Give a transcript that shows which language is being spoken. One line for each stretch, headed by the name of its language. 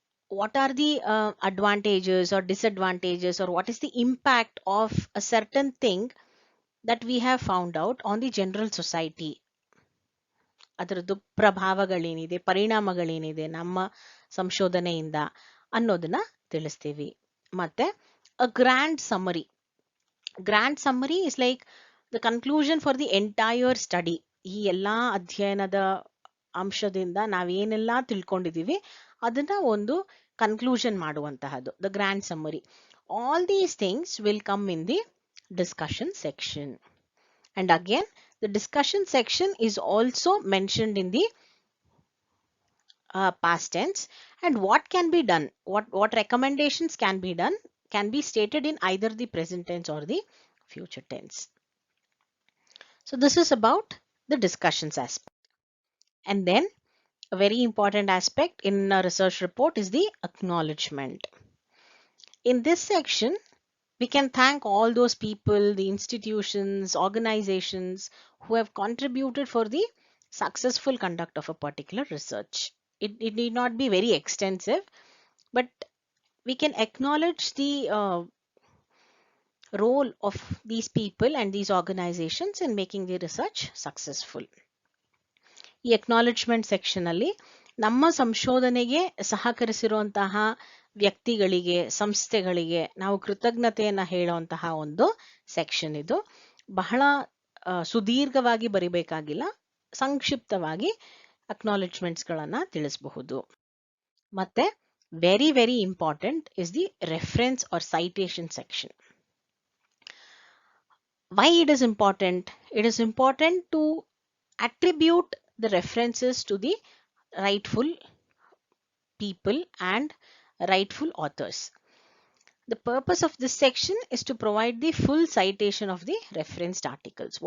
English: What are the advantages or disadvantages, or what is the impact of a certain thing that we have found out on the general society?
Kannada: ಅದರದ್ದು ಪ್ರಭಾವಗಳೇನಿದೆ, ಪರಿಣಾಮಗಳೇನಿದೆ ನಮ್ಮ ಸಂಶೋಧನೆಯಿಂದ ಅನ್ನೋದನ್ನ ತಿಳಿಸ್ತೀವಿ.
English: ಮತ್ತೆ a grand summary is like the conclusion for the entire study.
Kannada: ಈ ಎಲ್ಲಾ ಅಧ್ಯಯನದ ಅಂಶದಿಂದ ನಾವೇನೆಲ್ಲ ತಿಳ್ಕೊಂಡಿದೀವಿ ಅದನ್ನ ಒಂದು ಕನ್ಕ್ಲೂಷನ್ ಮಾಡುವಂತಹದ್ದು, the grand summary.
English: All these things will come in the discussion section. And again the discussion section is also mentioned in the past tense, and what can be done, what recommendations can be done, can be stated in either the present tense or the future tense. So this is about the discussions aspect. And then a very important aspect in a research report is the acknowledgement. In this section, we can thank all those people, the institutions, organizations who have contributed for the successful conduct of a particular research. It need not be very extensive, but we can acknowledge the role of these people and these organizations in making the research successful.
Kannada: ಈ acknowledgement section ಅಲ್ಲಿ ನಮ್ಮ ಸಂಶೋಧನೆಗೆ ಸಹಕರಿಸಿರುವಂತಹ ವ್ಯಕ್ತಿಗಳಿಗೆ, ಸಂಸ್ಥೆಗಳಿಗೆ ನಾವು ಕೃತಜ್ಞತೆಯನ್ನ ಹೇಳುವಂತಹ ಒಂದು section ಇದು. ಬಹಳ ಸುದೀರ್ಘವಾಗಿ ಬರಿಬೇಕಾಗಿಲ್ಲ, ಸಂಕ್ಷಿಪ್ತವಾಗಿ ಅಕ್ನಾಲೆಜ್ಮೆಂಟ್ಸ್ ಗಳನ್ನ ತಿಳಿಸಬಹುದು.
English: ಮತ್ತೆ very very important is the reference or citation section. Why it is important? It is important to attribute the references to the rightful people and rightful authors. The purpose of this section is to provide the full citation of the referenced articles.